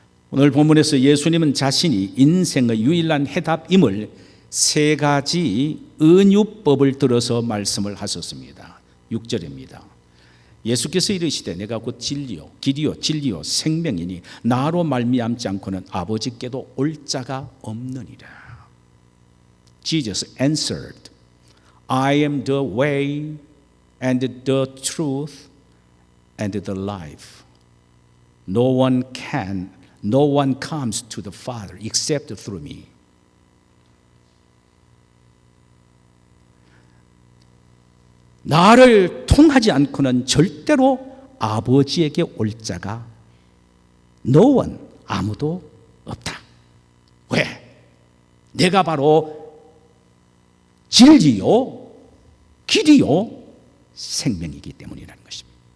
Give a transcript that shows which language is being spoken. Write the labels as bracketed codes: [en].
[ko] 오늘 본문에서 예수님은 자신이 인생의 유일한 해답임을 세 가지 은유법을 들어서 말씀을 하셨습니다. 6절입니다. 예수께서 이르시되 내가 곧 진리요 길이요 진리요 생명이니 나로 말미암지 않고는 아버지께도 올 자가 없느니라. [en] Jesus answered, I am the way and the truth and the life. No one comes to the Father except through me. [ko] 나를 통하지 않고는 절대로 아버지에게 올 자가 [en] no one, [ko] 아무도 없다. 왜? 내가 바로 진리요, 길이요, 생명이기 때문이라는 것입니다.